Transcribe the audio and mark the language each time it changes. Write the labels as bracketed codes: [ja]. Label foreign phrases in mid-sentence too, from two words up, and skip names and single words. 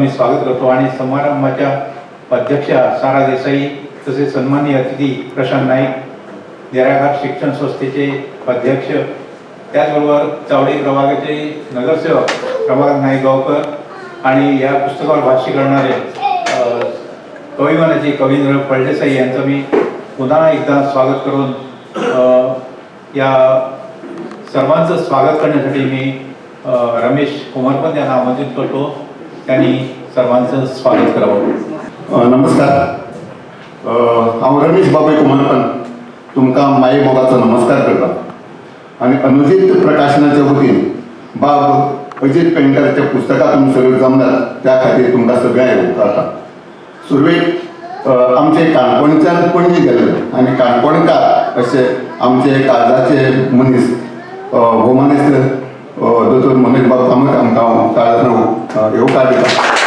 [mr] मी स्वागत करतो आणि समारंभाच्या अध्यक्षा सारा देसाई तसेच सन्माननीय अतिथी प्रशांत नाईक, निराधार शिक्षण संस्थेचे अध्यक्ष, त्याचबरोबर चावडी प्रभागाचे नगरसेवक रमाकांत नाईक गावकर आणि या पुस्तकावर भाष्य करणारे कविमनाचे कवींद्र फळदेसाई यांचं मी पुन्हा एकदा स्वागत करून या सर्वांचं स्वागत करण्यासाठी मी रमेश कुमारपंत यांना आमंत्रित करतो. त्यांनी सर्वांचं स्वागत करावं. [kok] नमस्कार. हांव रमेश बाबू कुमारपंत तुमकां माये मोगाचो नमस्कार करता आणि अनुजीत प्रकाशनाच्या वतीन बाब अजित पैंगीणकरांच्या पुस्तकां तुमी सगळे जमल्यात त्या खातीर तुमकां सगळ्यांक उपकारता. सुरवेक आमचे काणकोणच्यान पणजी गेले आणि काणकोणकार असे आमचे काळजाचे मनीस भोवमानेस्त दोतोर मनोज बाब कामत आमकां काळजान येवकार दिता.